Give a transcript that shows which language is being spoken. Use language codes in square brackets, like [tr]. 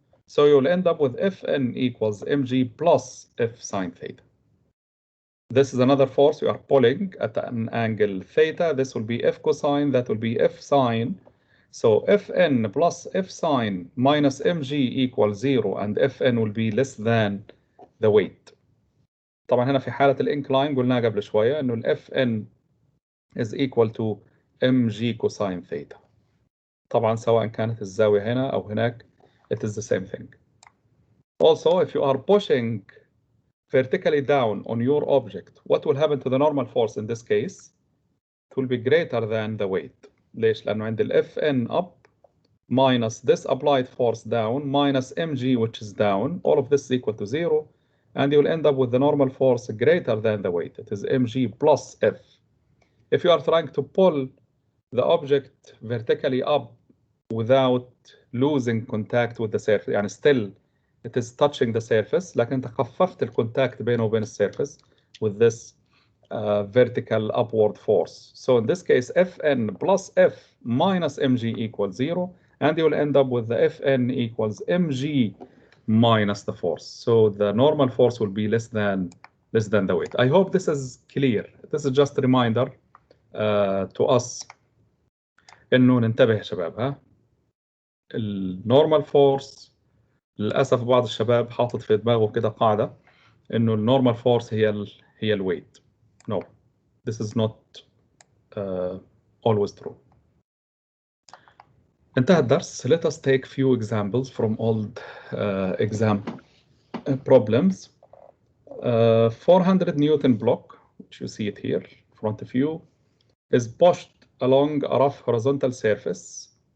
[en] So you'll end up with Fn equals mg plus F sine theta. This is another force you are pulling at an angle theta. This will be F cosine, that will be F sine. So Fn plus F sine minus mg equals 0 and Fn will be less than the weight. [ar] طبعا هنا في حالة الانكلاين قلنا قبل شوية انه ال [en] Fn is equal to mg cosine theta. [ar] طبعا سواء كانت الزاوية هنا أو هناك [en] it is the same thing. Also if you are pushing vertically down on your object, what will happen to the normal force in this case? It will be greater than the weight. [ar] ليش؟ لأنه عند ال [en] Fn up minus this applied force down minus mg, which is down. All of this is equal to 0. And you'll end up with the normal force greater than the weight. It is mg plus F. If you are trying to pull the object vertically up without losing contact with the surface, [ar] يعني [en] still it is touching the surface, [ar] لكن انت خففت الكونتاكت بينه وبين السيرفس [en] with this vertical upward force. So in this case, Fn plus F minus mg equals 0, and you will end up with the Fn equals mg minus the force. So the normal force will be less than the weight. I hope this is clear. This is just a reminder to us [ar] انه ننتبه يا شباب. ها النورمال فورس للاسف بعض الشباب حاطط في دماغه كده قاعده انه النورمال فورس هي الويت. [en] No, this is not always true. [ar] انتهى الدرس. [en] Let us take few examples from old exam problems. 400 Newton block, which you see it here in front of you, is pushed along a rough horizontal surface.